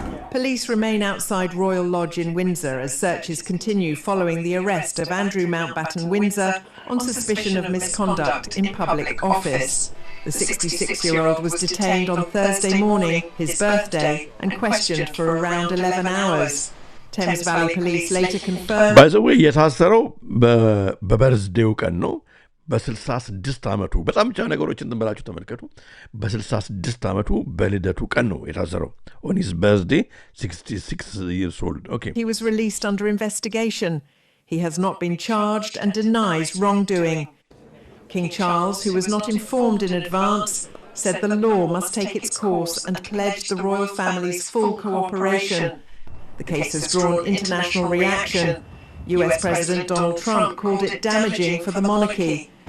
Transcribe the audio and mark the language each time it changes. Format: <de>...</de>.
<en>Police remain outside Royal Lodge in Windsor as searches continue following the arrest of Andrew Mountbatten Windsor on suspicion of misconduct in public office. The 66-year-old was detained on Thursday morning, his birthday, and questioned for around 11 hours. Thames Valley Police later confirmed... By the way,</en> <am>የታሰረው በበርዝዴው ቀን ነው። በ66 ዓመቱ በጣም ብቻ ነገሮችን ትንበላችሁ ተመልከቱ። በ66 ዓመቱ በልደቱ ቀን ነው የታሰረው።</am> <en>On his birthday, 66 years old. Okay. He was released under investigation. He has not been charged and denies wrongdoing. King Charles, who was not informed in advance, said the law must take its course and pledged the royal family's full cooperation. The case has drawn international reaction. US President Donald Trump called it damaging for the monarchy.</en>